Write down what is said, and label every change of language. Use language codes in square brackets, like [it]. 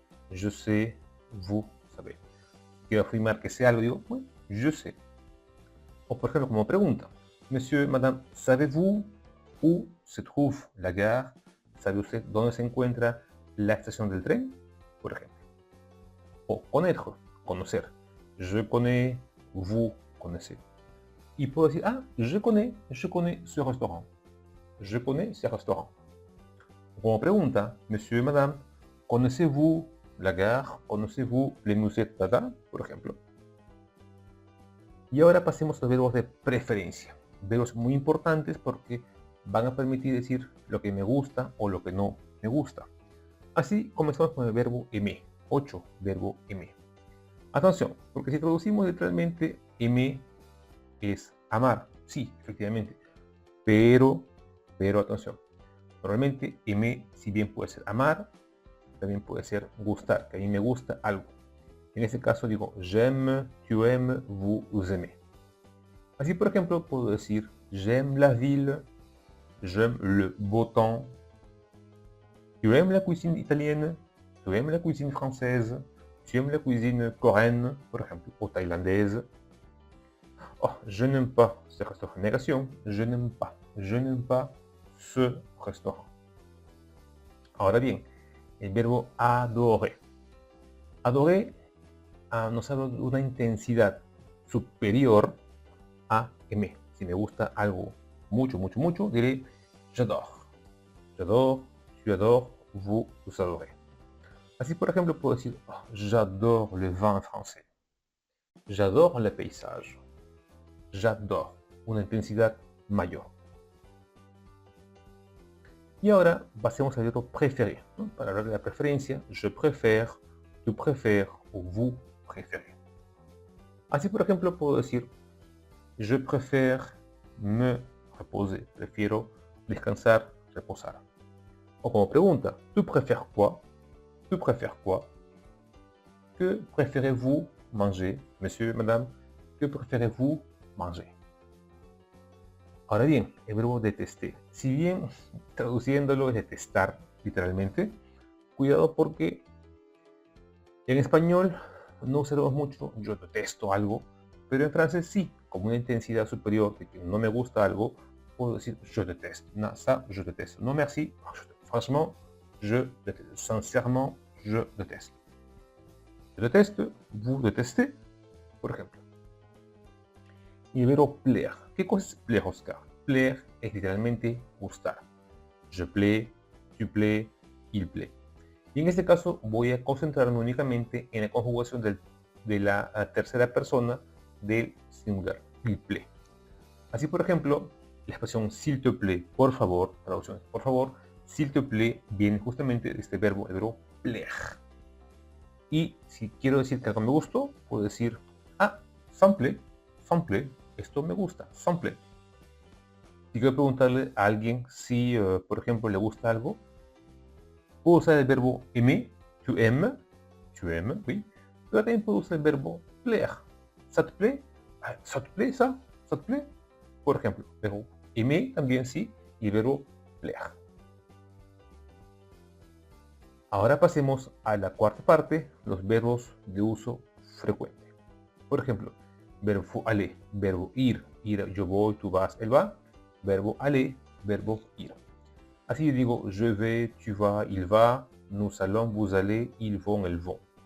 [fr] Je sais, vous savez. [es] Quiero afirmar que sé algo, digo, bueno, [fr] je sais. [es] O por ejemplo, como pregunta, [fr] Monsieur, Madame, savez-vous où se trouve la gare? [es] ¿Sabe usted dónde se encuentra la estación del tren? Por ejemplo. [fr] O connaître, conocer. Je connais, vous connaissez. [es] y puedo decir, [fr] ah, je connais ce restaurant. Je connais ce restaurant. [es] Como pregunta, [fr] monsieur, madame, connaissez-vous la gare? Connaissez-vous les musées de Dada? [es] Por ejemplo. Y ahora pasemos a los verbos de preferencia. Verbos muy importantes porque van a permitir decir lo que me gusta o lo que no me gusta. Así comenzamos con el verbo aimer. 8, verbo aimer. Atención, porque si traducimos literalmente aimer es amar. Sí, efectivamente. Pero atención. Normalmente aimer, si bien puede ser amar, también puede ser gustar, que a mí me gusta algo. En este caso digo [fr] j'aime, tu aimes, vous aimez. [es] Así por ejemplo puedo decir [fr] j'aime la ville, j'aime le beau temps, tu aimes la cuisine italienne, tu aimes la cuisine française, tu aimes la cuisine coréenne, [es] por ejemplo, o [fr] tailandaise. Oh, je n'aime pas ce restaurant. Négación, je n'aime pas ce restaurant. [es] Ahora bien, el verbo adorer. Adorer nos habla de una intensidad superior a aimer. Si me gusta algo mucho, diré j'adore. [fr] J'adore, tu adores, vous adorez. [es] Así por ejemplo puedo decir oh, [fr] j'adore le vin français. J'adore le paysage. J'adore. [es] Una intensidad mayor. Y ahora pasemos al verbo préférer, ¿no? Para hablar de la preferencia, [fr] je préfère, tu préfères [es] o [fr] vous préférez. [es] Así por ejemplo puedo decir [fr] je préfère me reposer, [es] prefiero descansar, reposar. O como pregunta, [fr] tu préfères quoi? Tu préfères quoi? Que préférez-vous manger? Monsieur, madame, que préférez-vous manger? [es] Ahora bien, el verbo detester. Si bien traduciéndolo es detestar, literalmente, cuidado porque en español no usamos mucho yo detesto algo, pero en francés sí, como una intensidad superior de que no me gusta algo, puedo decir [fr] je déteste. No, ça, je déteste. No merci, franchement, je déteste. Sincèrement, je déteste. Je déteste, vous détestez, [es] por ejemplo. Y el verbo plaire. ¿Qué cosa es plaire, Oscar? Plaire es literalmente gustar. [fr] Je plais, tu plais, il plaît. [es] Y en este caso voy a concentrarme únicamente en la conjugación de la tercera persona del singular, il plaît. Así por ejemplo, la expresión [fr] s'il te plaît, [es] por favor, traducción, por favor, s'il te plaît viene justamente de este verbo, el verbo plaire. Y si quiero decir que algo me gustó, puedo decir, ah, [fr] ça me plaît, [es] esto me gusta, ça me plaît. Si quiero preguntarle a alguien si, por ejemplo, le gusta algo, puedo usar el verbo aimer, [fr] tu aimes, oui, [es] pero también puedo usar el verbo plaire. [fr] ¿Ça te plaît? ¿Ça te plaît ça? ¿Ça te plaît? [es] Por ejemplo, verbo aimer también sí, y el verbo plaire. Ahora pasemos a la cuarta parte, los verbos de uso frecuente. Por ejemplo, verbo aller, verbo ir, yo voy, tú vas, él va. Verbo aller, verbo ir. Así yo digo [fr] je vais, tu vas, il va, nous allons, vous allez, ils vont, elles vont.